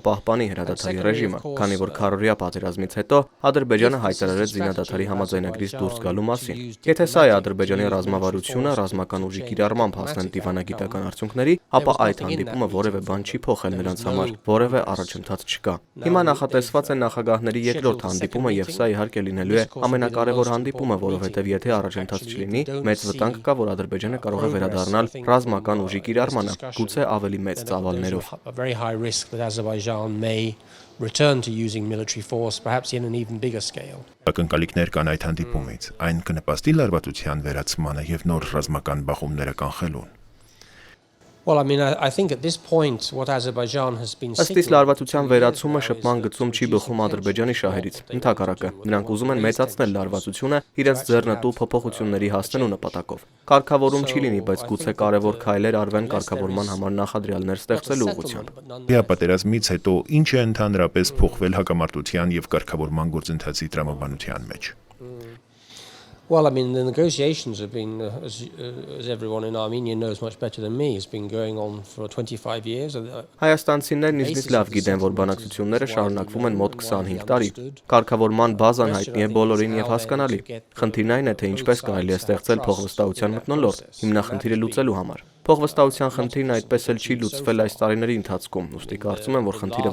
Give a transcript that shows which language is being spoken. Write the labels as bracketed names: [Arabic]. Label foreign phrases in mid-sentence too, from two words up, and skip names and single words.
[Armenian] պահպանի հրադադարի ռեժիմը, քանի որ քառօրյա պատերազմից հետո Ադրբեջանը հայտարարեց զինադադարի համաձայնագրից դուրս գալու մասին։ Եթե սա է Ադրբեջանի ռազմավարությունը ռազմական ուժի կիրառմամբ հասնել դիվանագիտական արդյունքների, ապա այդ հանդիպումը որևէ բան չի փոխել նրանց համար, որևէ առաջընթաց չկա։ Հիմա նախատեսված է նախագահների երկրորդ հանդիպումը եւ սա իհարկե լինելու է ամենակարևոր հանդիպումը, որովհետեւ եթե առաջընթաց չլինի, մեծ վտանգ կա, որ Ադրբեջանը կարող է վերադառնալ ռազմական ուժի կիրառմանը, գուցե ավելի մեծ ծավալներով։ [English] Return to using military force, perhaps in an even bigger scale. [Armenian] Ակնկալիքներ կան այդ հանդիպումից, այն կնպաստի լարվածության վերացմանը եւ նոր ռազմական բախումները կանխելուն։ [English] Well, I think at this point what Azerbaijan has been [Armenian] Ըստ իս լարվածության վերացումը շփման գծում չի բխում Ադրբեջանի շահերից։ Ընդհակառակը, նրանք ուզում են մեծացնել լարվածությունը իրենց ձեռնտու փոփոխությունների հասնելու նպատակով։ Կարգավորում չի լինի, բայց գուցե կարևոր քայլեր արվեն կարգավորման համար նախադրյալներ ստեղծելու ուղղությամբ։ Պատերազմից հետո ինչ է ընդհանրապես փոխվել հակամարտության եւ կարգավորման գործընթացի տրամաբանության մեջ։ [English] Well, the negotiations have been, as everyone in Armenia knows much better than me, has been going on for 25 years. [Armenian] Հայաստանցիներն ինձնից լավ գիտեն, որ բանակցությունները շարունակվում են մոտ 25 տարի։ Կարգավորման բազան հայտնի է բոլորին եւ հասկանալի։ Խնդիրն այն է, թե ինչպես կարելի է ստեղծել փոխվստահության մթնոլորտ, հիմնախնդիրը լուծելու համար։ Փոխվստահության խնդիրն այդպես էլ չի լուծվել այս տարիների ընթացքում, ուստի կարծում եմ, որ խնդիրը